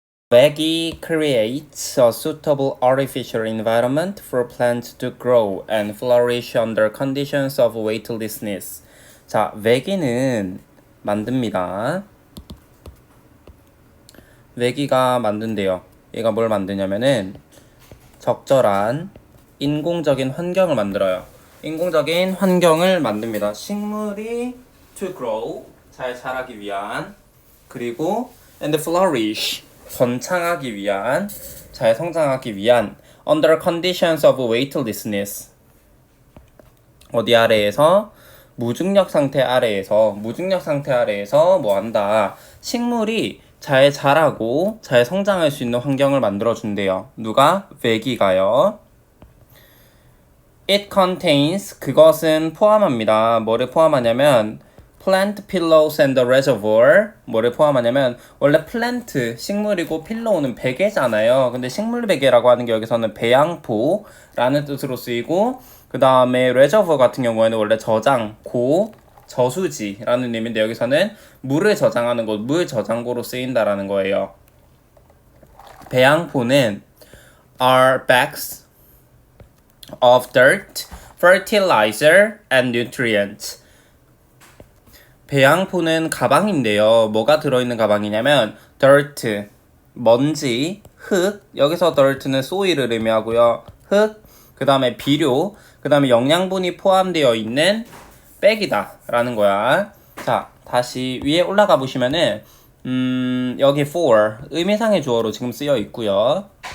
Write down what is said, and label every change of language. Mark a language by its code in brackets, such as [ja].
[en] Veggie creates a suitable artificial environment for plants to grow and flourish under conditions of weightlessness. [ko] 자, veggie는 만듭니다. veggie가 만든대요. 얘가 뭘 만드냐면은 적절한 인공적인 환경을 만들어요. 인공적인 환경을 만듭니다. 식물이 [en] to grow, [ko] 잘 자라기 위한, 그리고 [en] and flourish, [ko] 번창하기 위한, 잘 성장하기 위한 [en] under conditions of weightlessness, [ko] 어디 아래에서? 무중력 상태 아래에서 뭐 한다? 식물이 잘 자라고 잘 성장할 수 있는 환경을 만들어 준대요. 누가? veggie가요. [en] It contains, [ko] 그것은 포함합니다. 뭐를 포함하냐면 [en] plant pillows and the reservoir. [ko] 뭐를 포함하냐면 원래 plant, 식물이고 pillow는 베개잖아요. 근데 식물 베개라고 하는 게 여기서는 배양포라는 뜻으로 쓰이고, 그 다음에 reservoir 같은 경우에는 원래 저장, 저수지라는 의미인데 여기서는 물을 저장하는 곳, 물 저장고로 쓰인다라는 거예요. 배양포는 [en] are bags of dirt, fertilizer, and nutrients. [ko] 배양포는 가방인데요. 뭐가 들어있는 가방이냐면 dirt, 먼지, 흙, 여기서 dirt는 soil을 의미하고요. 흙, 그 다음에 비료, 그 다음에 영양분이 포함되어 있는 백이다 라는 거야. 자, 다시 위에 올라가 보시면은 여기 for, 의미상의 주어로 지금 쓰여 있고요.